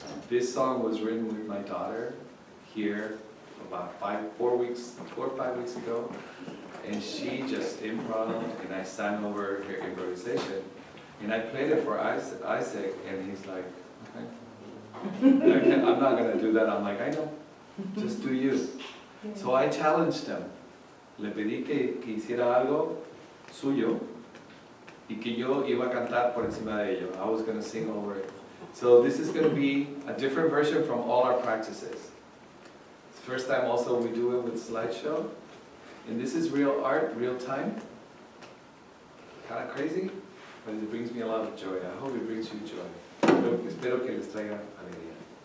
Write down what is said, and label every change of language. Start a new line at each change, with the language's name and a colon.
English: This song was written with my daughter here about 4 or 5 weeks ago. And she just improv, and I sang over her improvisation. And I played it for Isaac, and he's like, okay. I'm not going to do that. I'm like, I know, just do you. So I challenged him.
Spanish: Le pedí que hiciera algo suyo y que yo iba a cantar por encima de ello.
English: I was going to sing over it. So this is going to be a different version from all our practices. It's the first time also we do it with slideshow. And this is real art, real time. Kind of crazy, but it brings me a lot of joy. I hope it brings you joy.
Spanish: Espero que les traiga alegría.